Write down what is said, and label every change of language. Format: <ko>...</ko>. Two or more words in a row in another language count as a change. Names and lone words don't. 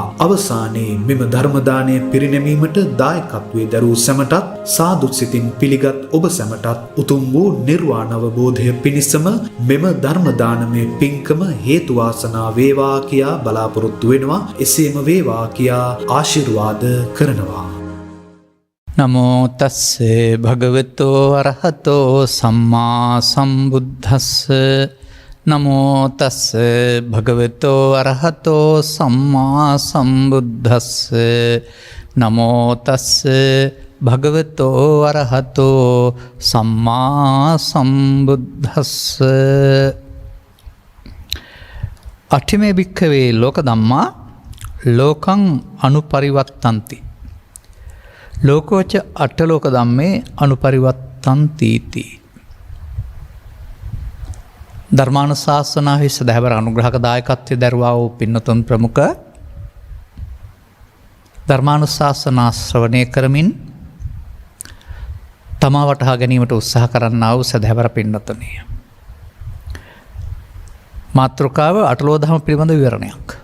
<si>අවසානයේ මෙම ධර්ම දානය පිරිනැමීමට දායකත්වයේ දරූ සැමටත් සාදු සිතින් පිළිගත් ඔබ සැමටත් උතුම් වූ නිර්වාණ අවබෝධය පිණිසම මෙම ධර්ම දානමය පින්කම හේතු වාසනා වේවා කියා බලාපොරොත්තු වෙනවා. එසේම වේවා කියා ආශිර්වාද කරනවා.</si> <pi>නමෝ තස්සේ භගවතෝ අරහතෝ සම්මා සම්බුද්දස්ස. නමෝ තස්සේ භගවතෝ අරහතෝ සම්මා සම්බුද්දස්ස. නමෝ තස්සේ භගවතෝ අරහතෝ සම්මා සම්බුද්දස්ස. අට්ඨිමේ භික්ඛවේ ලෝක ධම්මා ලෝකං අනුපරිවත්තಂತಿ. ලෝකෝච අට්ඨලෝක ධම්මේ අනුපරිවත්තಂತೀති.</pi> <si>ධර්මානුශාසනාවේ සදහවර අනුග්‍රහක දායකත්වයේ දරුවා වූ පින්නතුන් ප්‍රමුඛ ධර්මානුශාසනා ශ්‍රවණය කරමින් තමා වටහා ගැනීමට උත්සාහ කරන්නා වූ සදහවර පින්නතුනි. මාතෘකාව අටලෝ දහම පිළිබඳ විවරණයක්.</si>